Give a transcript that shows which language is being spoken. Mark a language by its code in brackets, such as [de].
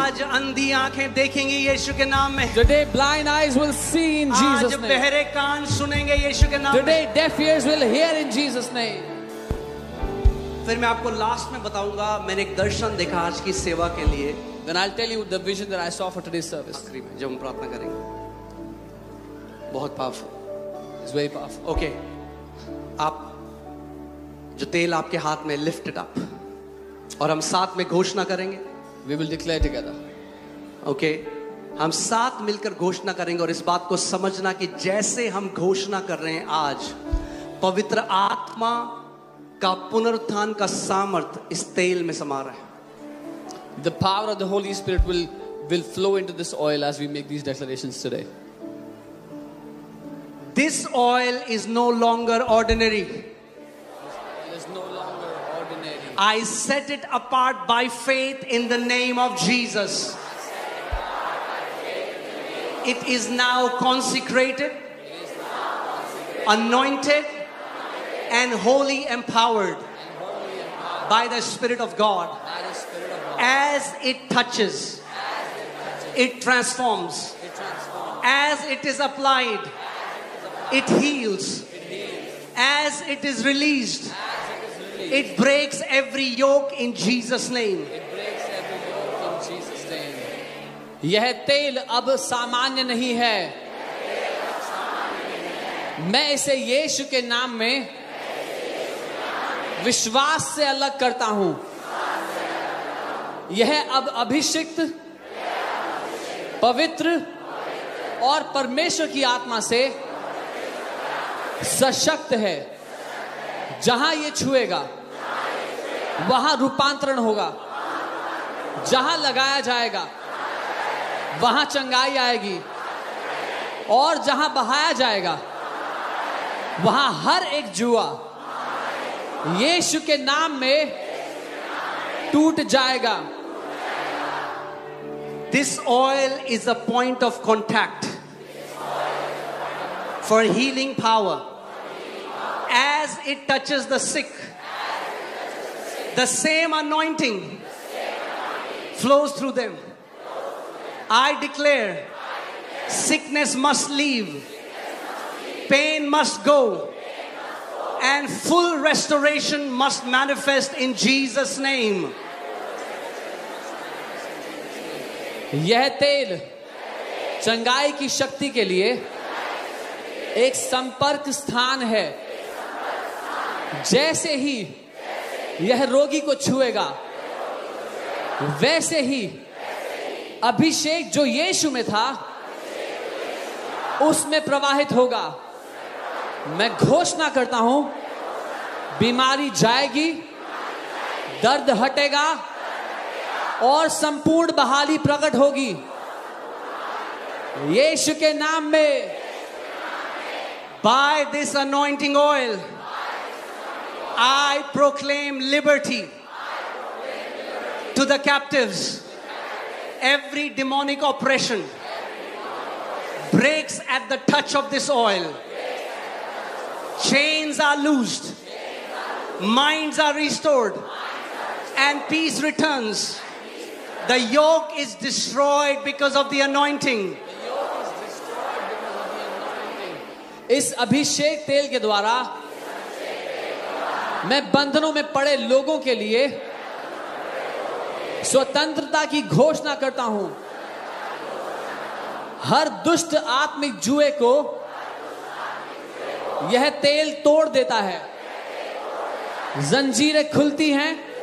[hi] आज अंधी आंखें देखेंगी यीशु के नाम में। [en] Today blind eyes will see in Jesus [hi] आज [en] name. [hi] बहरे कान सुनेंगे यीशु के नाम में। [en] Today deaf ears will hear in Jesus name. [hi] फिर मैं आपको लास्ट में बताऊंगा, मैंने एक दर्शन देखा आज की सेवा के लिए। [en] Then I'll tell you the vision that I saw for today's service. [hi] आखिरी में जब हम प्रार्थना करेंगे, बहुत powerful, [en] It's very powerful. Okay. [hi] आप जो तेल आपके हाथ में, [en] lift it up, [hi] और हम साथ में घोषणा करेंगे। [en] We will declare together. [hi] Okay, हम साथ मिलकर घोषणा करेंगे और इस बात को समझना कि जैसे हम घोषणा कर रहे हैं आज, पवित्र आत्मा का पुनरुत्थान का सामर्थ इस तेल में समा रहा है। [en] The power of the Holy Spirit will flow into this oil as we make these declarations today. This oil is no longer ordinary. It is no longer ordinary. I set it apart by faith in the name of Jesus. It is now consecrated, anointed, and wholly empowered by the Spirit of God. As it touches, it transforms. As it is applied, it heals. As it is released, it breaks every yoke in Jesus' name. [hi] यह तेल अब सामान्य नहीं है। मैं इसे यीशु के नाम में विश्वास से अलग करता हूं। यह अब अभिषिक्त, पवित्र और परमेश्वर की आत्मा से सशक्त है। जहां ये छुएगा वहां रूपांतरण होगा। जहां लगाया जाएगा वहां चंगाई आएगी, और जहां बहाया जाएगा वहां हर एक जुआ यीशु के नाम में टूट जाएगा। [en] This oil is a point of contact for healing power. As it touches the sick, the same anointing flows through them. I declare, sickness must leave, pain must go, and full restoration must manifest in Jesus' name. [hi] यह तेल चंगाई की शक्ति के लिए एक संपर्क स्थान है। जैसे ही यह रोगी को छुएगा, वैसे ही अभिषेक जो यीशु में था उसमें प्रवाहित होगा। मैं घोषणा करता हूं, बीमारी जाएगी, दर्द हटेगा और संपूर्ण बहाली प्रकट होगी। यीशु के नाम में। [en] By this anointing oil, I proclaim liberty to the captives. Every demonic oppression breaks at the touch of this oil. Chains are loosed, minds are restored, and peace returns. The yoke is destroyed because of the anointing. [hi] इस अभिषेक तेल के द्वारा मैं बंधनों में पड़े लोगों के लिए स्वतंत्रता की घोषणा करता हूं। हर दुष्ट आत्मिक जुए को यह तेल तोड़ देता है। जंजीरें खुलती हैं,